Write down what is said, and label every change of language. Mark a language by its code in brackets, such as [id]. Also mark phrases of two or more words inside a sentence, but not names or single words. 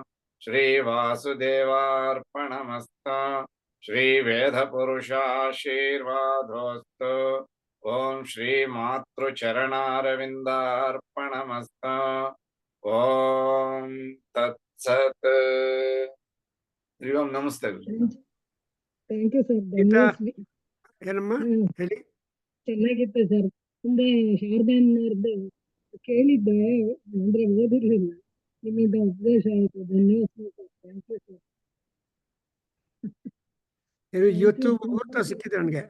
[sa] श्रीवासुदेवार्पणमस्तु श्रीवेदपुरुषाशीर्वादोऽस्तु ॐ श्रीमातृचरणारविन्दार्पणमस्तु ॐ तत्सत् [kn] ಹರಿ ಓಂ ನಮಸ್ತೆ [en] thank you sir. [kn] ಗೀತಾ ಏನಮ್ಮ ಹ್ಮ್. ಹೇಳಿ. ಚೆನ್ನಾಗಿತ್ತು ಸರ್. ಮುಂದೆ ಶಾರದಾನ್ನವ್ರದ್ದು ಕೇಳಿದ್ದೆ, ಅಂದ್ರೆ ಓದಿರ್ಲಿಲ್ಲ. ನಿಮ್ಮಿಂದ ಉಪದೇಶ ಆಯ್ತು. ಧನ್ಯವಾದ ಸರ್. [en] thank you sir. [kn] ಇವತ್ತು ಮುಹೂರ್ತ ಸಿಕ್ಕಿದೆ ನನಗೆ.